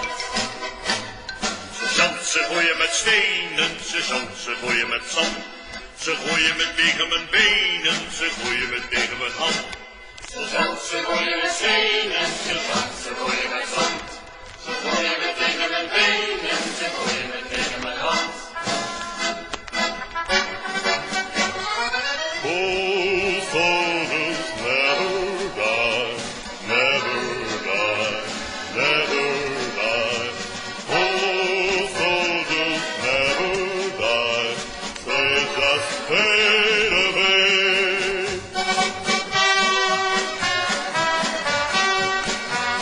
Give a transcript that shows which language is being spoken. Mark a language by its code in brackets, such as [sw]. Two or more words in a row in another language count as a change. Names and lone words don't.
[nl] Sergeant, ze gooien met stenen, sergeant, ze gooien met zand. Ze gooien me tegen mijn benen, ze gooien me tegen mijn hand. Sergeant, ze gooien met stenen, sergeant, ze gooien met zand. Ze gooien me tegen mijn benen, ze gooien me tegen mijn hand. [en] Oh, soldiers never die, never die, never die. Oh, soldiers never die, they just fade away.